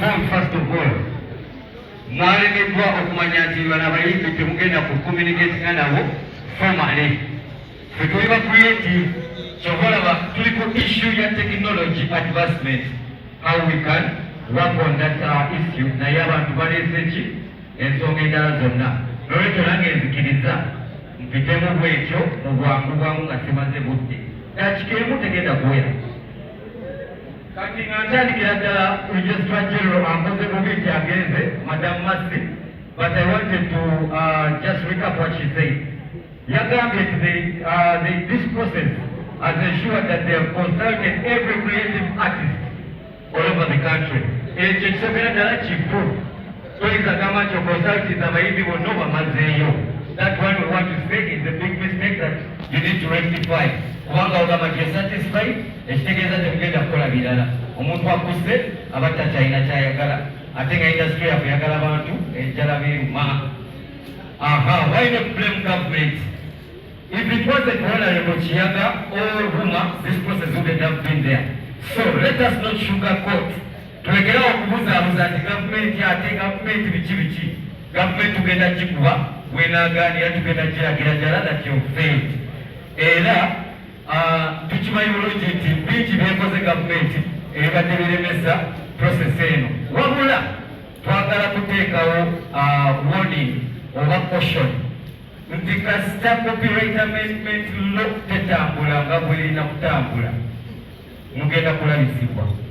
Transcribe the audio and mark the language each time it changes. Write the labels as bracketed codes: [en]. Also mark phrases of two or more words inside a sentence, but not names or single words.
[en] First of all, [lg] Mwalemeddwa okumanya nti bano abayimbi temugenda ku communicatinga nabo formally. Ffe tuli ba creative, kyova olaba tuli ku issue ya [en] technology advancement, how we can work on that, uh, issue. [lg] Naye abantu baleese ki? Ensonga endala zonna. Nolwekyo nange nzikiriza mpitemu bwekyo mu bwangu bwangu nga simaze budde. Dakika emu tegenda kuwera. Kati nga ntandikira ddala Registrar General ampoze bubi nti agenze, [en] Madam Mercy, but I wanted to, uh, just recap what she said. [lg] Yagambye nti [en] they, uh, they, this process has ensured that they have consulted every creative artist all over the country. [lg] Ekyo kisokera ddala kikulu. Toyinza gamba nti oconsultinze abayimbi bonna obamazeeyo. [en] That one we want to say is a big mistake that you need to rectify. [lg] Kubanga ogamba nti [en] you're satisfied, [lg] ekitegeeza temugenda kukola birala. Omuntu akusse aba takyalina kyayagala. Ate nga industry yaffe eyagala abantu, enjala biruma. [en] Aha, why not blame government? If it wasn't for Honorable Kiyaga or Huma, this process wouldn't have been there. So let us not sugarcoat. [lg] Tulekerawo okubuzaabuza nti gavumenti ate gavumenti biki biki. Gavumenti tugenda gikuba, bw'enaagaanira tugenda giragira ddala [en] that you failed. [lg] Era, ah, tukimanyi bulungi nti bingi byekoze gavumenti ebibadde biremesa process eno. Wabula, twagala kuteekawo, ah, warning oba caution nti kasita [en] copyright amendment law [lg] tetambula nga bw'erina kutambula, mugenda kulabisibwa.